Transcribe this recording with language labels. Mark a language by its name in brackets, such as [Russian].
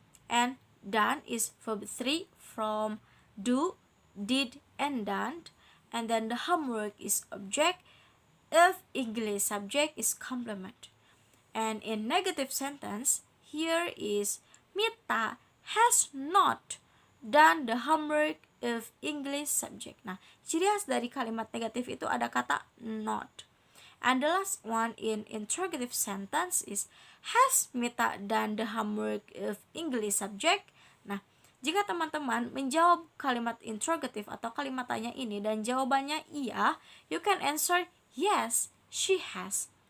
[English] And done is verb 3 from do, did, and done. And then the homework is object of English subject is complement. And in negative sentence, here is Mita has not done the homework of English subject. [Indonesian] Nah, ciri khas dari kalimat negatif itu ada kata not. [English] And the last one in interrogative sentence is has Mita done the homework of English subject? [Indonesian] Nah, jika teman-teman menjawab kalimat interrogative atau kalimat tanya ini dan jawabannya iya, [English] you can answer yes, she has.